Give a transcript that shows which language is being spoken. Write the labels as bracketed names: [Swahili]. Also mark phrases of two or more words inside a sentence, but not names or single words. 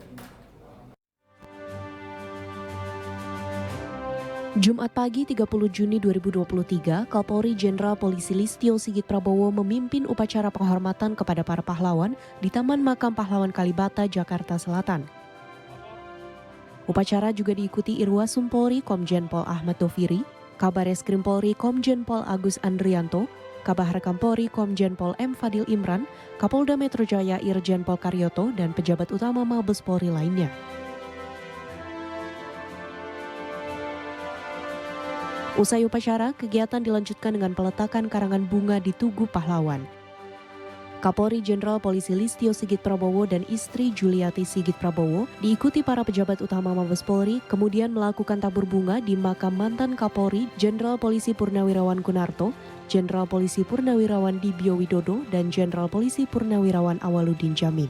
[Indonesian] Jumat pagi 30 Juni 2023, Kapolri Jenderal Polisi Listio Sigit Prabowo memimpin upacara penghormatan kepada para pahlawan di Taman Makam Pahlawan Kalibata, Jakarta Selatan. Upacara juga diikuti Irwasum Polri Komjen Pol Ahmad Doviri, Kabareskrim Polri Komjen Pol Agus Andrianto, Kabaharkam Polri Komjen Pol M. Fadil Imran, Kapolda Metro Jaya Irjen Pol Karyoto, dan pejabat utama Mabes Polri lainnya. Usai upacara, kegiatan dilanjutkan dengan peletakan karangan bunga di Tugu Pahlawan. Kapolri Jenderal Polisi Listio Sigit Prabowo dan istri Juliati Sigit Prabowo diikuti para pejabat utama Mabes Polri, kemudian melakukan tabur bunga di makam mantan Kapolri Jenderal Polisi Purnawirawan Kunarto, Jenderal Polisi Purnawirawan Dibio Widodo, dan Jenderal Polisi Purnawirawan Awaludin Jamin.